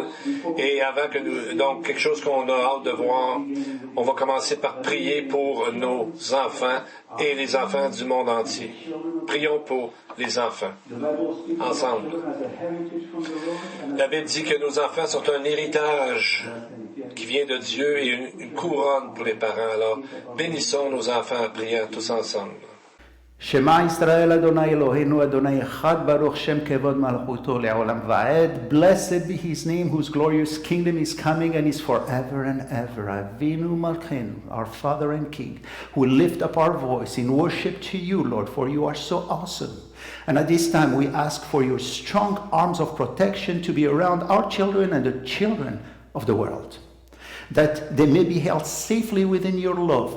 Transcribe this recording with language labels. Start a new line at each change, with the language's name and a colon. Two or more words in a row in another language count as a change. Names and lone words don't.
French: Et avant que donc quelque chose qu'on a hâte de voir, on va commencer par prier pour nos enfants et les enfants du monde entier. Prions pour les enfants, ensemble. La Bible dit que nos enfants sont un héritage qui vient de Dieu et une couronne pour les parents. Alors, bénissons nos enfants en priant tous ensemble.
Hebrew: שמע ישראל אדוני אלוהינו אדוני אחד ברוך שם כבוד מלכותו לעולם ועד.
English: Blessed be His name, whose glorious kingdom is coming and is forever and ever.
Hebrew: אבינו מלכנו,
English: our Father and King, who lift up our voice in worship to you, Lord, for you are so awesome. And at this time we ask for your strong arms of protection to be around our children and the children of the world, that they may be held safely within your love.